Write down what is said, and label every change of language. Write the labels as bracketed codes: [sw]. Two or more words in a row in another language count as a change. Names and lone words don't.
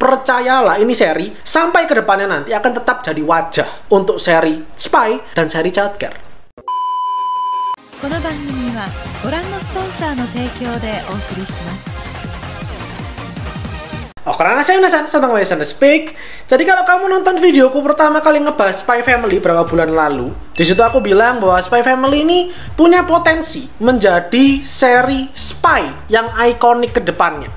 [id] percayalah ini seri sampai ke depannya nanti akan tetap jadi wajah untuk seri Spy dan seri Childcare. [ja] この番組はご覧のスポンサーの提供でお送りします。 [id] Karena saya Nasan, sedang Nasan Speak. Jadi kalau kamu nonton videoku pertama kali ngebahas Spy Family beberapa bulan lalu, di situ aku bilang bahwa Spy Family ini punya potensi menjadi seri spy yang ikonik ke depannya.